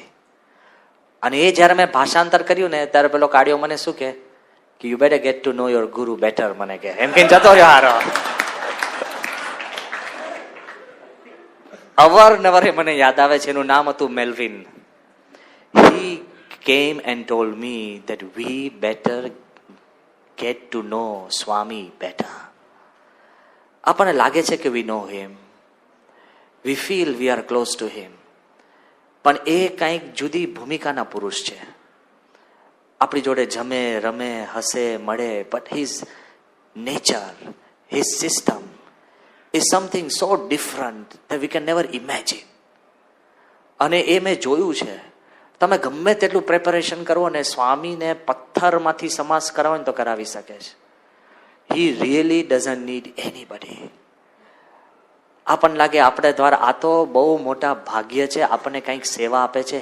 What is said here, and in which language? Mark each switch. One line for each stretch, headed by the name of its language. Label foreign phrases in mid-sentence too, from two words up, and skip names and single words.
Gujarati: અને એ જયારે મેં ભાષાંતર કર્યું ને ત્યારે પેલો કાઢ્યો મને શું કે
English: you better get to know your guru better.
Gujarati: મને કે એમ કઈ જતો રહ્યો હારો. અવારનવાર મને યાદ આવે છે, એનું નામ હતું મેલ્વિન.
English: he came and told me that we better get to know Swami better.
Gujarati: આપણને લાગે છે કે
English: we know him, we feel we are close to him,
Gujarati: પણ એ કંઈક જુદી ભૂમિકાના પુરુષ છે. આપણી જોડે જમે, રમે, હસે, મળે,
English: but his nature, his system is something so different that we can never imagine.
Gujarati: અને એ મેં જોયું છે. તમે ગમે તેટલું પ્રેપરેશન કરો ને સ્વામીને પથ્થરમાંથી સમાસ કરાવો ને તો કરાવી શકે છે.
English: he really doesn't need anybody.
Gujarati: આપણને લાગે આપણે દ્વારા આ તો બહુ મોટા ભાગ્ય છે, આપણને કંઈક સેવા આપે છે.